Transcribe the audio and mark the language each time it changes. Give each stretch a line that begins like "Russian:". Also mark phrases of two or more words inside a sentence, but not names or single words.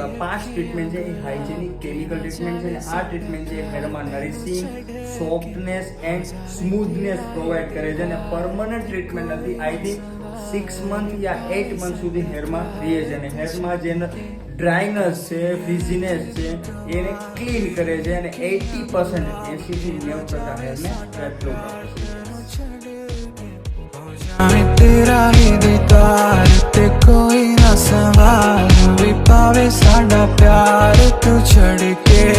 Gujarati: આ 5 ટ્રીટમેન્ટ છે એ
English: hygienic chemical treatment
Gujarati: છે. અને આ ટ્રીટમેન્ટ છે હેરમાં
English: nourishing, softness and smoothness
Gujarati: પ્રોવાઈડ કરે છે. અને
English: permanent treatment
Gujarati: નથી.
English: I think 6 month
Gujarati: યા 8 મંથ સુધી હેરમાં રહે છે. અને હેરમાં જે ડ્રાયનેસ છે, ફ્રીઝીનેસ છે એને ક્લીન કરે છે. અને 80% 80-90% હેરને સ્ટ્રેચ
Punjabi: ਤੇਰਾ ਹੀ ਦੀਦਾਰ ਤੇ ਕੋਈ ਨਾ ਸਵਾਲ ਭੀ ਪਾਵੇ ਸਾਡਾ ਪਿਆਰ ਤੂ ਛੱਡ ਕੇ